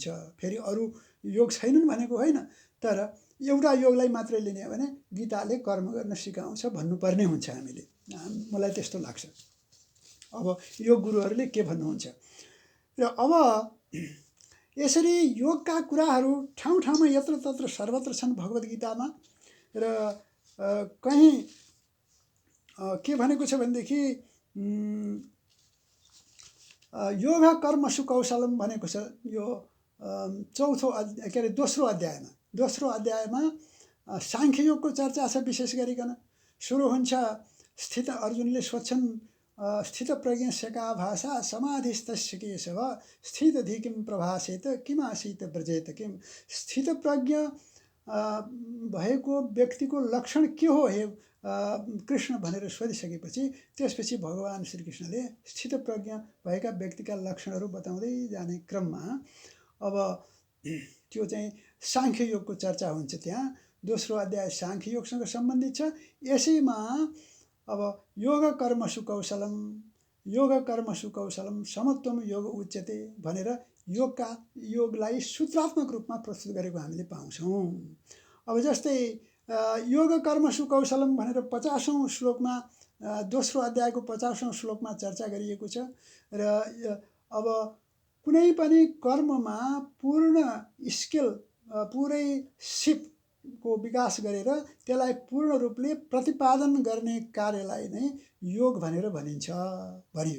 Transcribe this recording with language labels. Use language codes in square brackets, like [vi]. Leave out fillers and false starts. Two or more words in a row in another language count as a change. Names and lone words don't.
[ne] फेरि अरू योग छैनन् भनेको होइन, तर एउटा योगलाई मात्रै लिने हो भने गीताले कर्म गर्न सिकाउँछ भन्नुपर्ने हुन्छ हामीले, मलाई त्यस्तो लाग्छ। अब योग गुरुहरूले के भन्नुहुन्छ र अब यसरी योगका कुराहरू ठाउँ ठाउँमा यत्र तत्र सर्वत्र छन् भगवद् गीतामा र कहीँ के भनेको छ भनेदेखि [sa] योग कर्मसु कौशलम [ne] भनेको छ। यो चौथो के अरे दोस्रो अध्यायमा साङ्ख्य योगको चर्चा छ। विशेष गरिकन सुरु हुन्छ स्थित अर्जुनले सोध्छन् [sa] स्थित प्रज्ञ सेका भाषा समाधिस्थस्य केशव स्थितधि किम प्रभासेत किम आसीत ब्रजेत किम। [ne] स्थित प्रज्ञ भएको व्यक्तिको लक्षण के हो हे कृष्ण भनेर सोधिसकेपछि त्यसपछि भगवान् श्रीकृष्णले स्थित प्रज्ञ भएका व्यक्तिका लक्षणहरू बताउँदै जाने क्रममा अब त्यो चाहिँ साङ्ख्य योगको चर्चा हुन्छ। त्यहाँ दोस्रो अध्याय साङ्ख्य योगसँग सम्बन्धित छ। यसैमा अब [sa] योग कर्मसु कौशलम समत्वम योग उच्यते [ne] भनेर योगलाई सूत्रात्मक रूपमा प्रस्तुत गरेको हामीले पाउँछौँ। अब जस्तै [sa] योग कर्मसु कौशलम [ne] भनेर 50औं श्लोकमा दोस्रो अध्यायको 50औं श्लोकमा चर्चा गरिएको छ र अब कुनै पनि कर्ममा पूर्ण स्किल पुरै सिपको विकास गरेर त्यसलाई पूर्ण रूपले प्रतिपादन गर्ने कार्यलाई नै योग भनेर भनियो।